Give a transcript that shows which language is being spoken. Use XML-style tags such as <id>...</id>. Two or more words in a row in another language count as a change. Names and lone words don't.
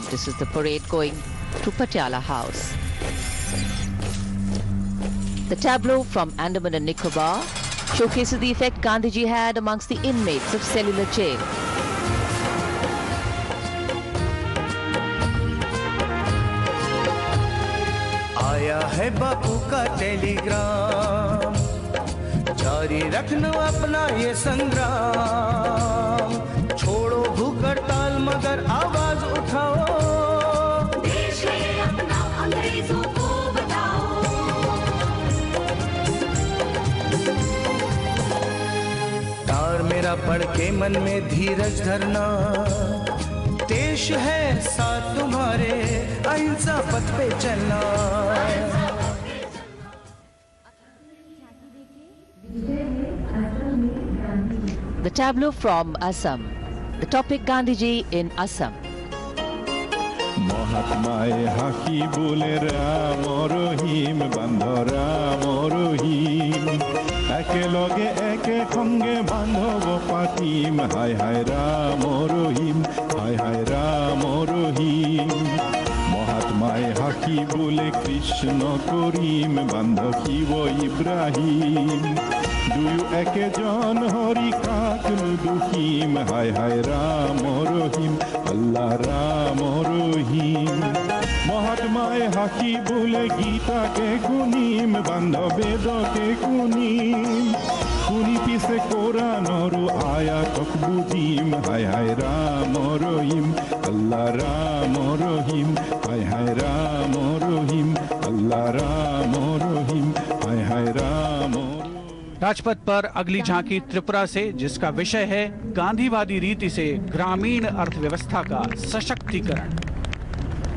<en>This is the parade going to Patiala House. The tableau from Andaman and Nicobar showcases the effect Gandhiji had amongst the inmates of cellular jail.</en> <hi>आया है बापू का टेलीग्राम, जारी रखना अपना ये संग्राम। छोड़ो भूख हड़ताल मगर आवाज उठाओ, देश है अपना अंग्रेजों को बताओ। तार मेरा पढ़ के मन में धीरज धरना, देश है साथ तुम्हारे, अहिंसा पथ पे चलना।</hi> <en>The tableau from Assam. The topic Gandhiji in Assam.</en> <as>মহাত্মায় হাকি বলে রাম রহিম বান্ধ রাম রহিম, একেলগে একে সঙ্গে বান্ধব পাতিম। হায় হায় রাম রহিম, হায় হায় রাম রহিম। মহাত্মায় হাকি বলে কৃষ্ণ করিম, বান্ধ শিব ইব্রাহিম। দুয়ো একেজন হরি কাকলু দুহিম। হায় হায় রাম রহিম, আল্লাহ রাম রহিম। মহাত্মায় হাকি বলে গীতাকে গুনিম, বান্ধ বেদকে গুনিম। শুনি পিছে কোরআনৰো আয়াতক বুজিম। হায় হায় ৰাম ৰহিম, আল্লাহ ৰাম ৰহিম। হায় হায় ৰাম ৰহিম, আল্লাহ ৰাম ৰহিম। হায় হায় ৰাম।</as> <hi>राजपथ पर अगली झांकी त्रिपुरा से, जिसका विषय है गांधीवादी रीति से ग्रामीण अर्थव्यवस्था का सशक्तिकरण।</hi>